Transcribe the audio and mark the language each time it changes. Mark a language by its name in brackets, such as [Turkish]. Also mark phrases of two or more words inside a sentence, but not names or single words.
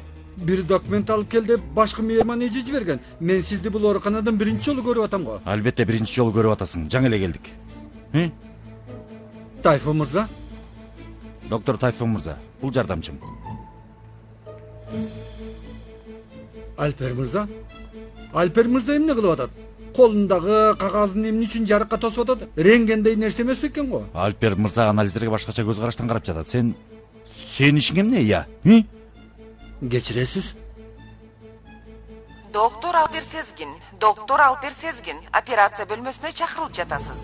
[Kyrgyz] Бир документ алып кел деп башкы мейман эже жиберген. Мен сизди бул ооруканадан биринчи жолу көрүп атам го. Албетте биринчи жолу көрүп атасың. Жаңы эле келдик. Тайфун мырза. Доктор Тайфун мырза, бул жардамчым. Альпер мырза? Альпер мырза эмне кылып атат? Kolundagы кагаздын эмне үчүн жарыкка тосуп атат? Ренгендей нерсе эмес экен го. Альпер мырза анализдерге башкача көз караштан карап жатат. Сен ишиң эмне, я? Кечиресиз. Доктор Алпер Сезгин, операция бөлмөсүнө чакырылып жатасыз.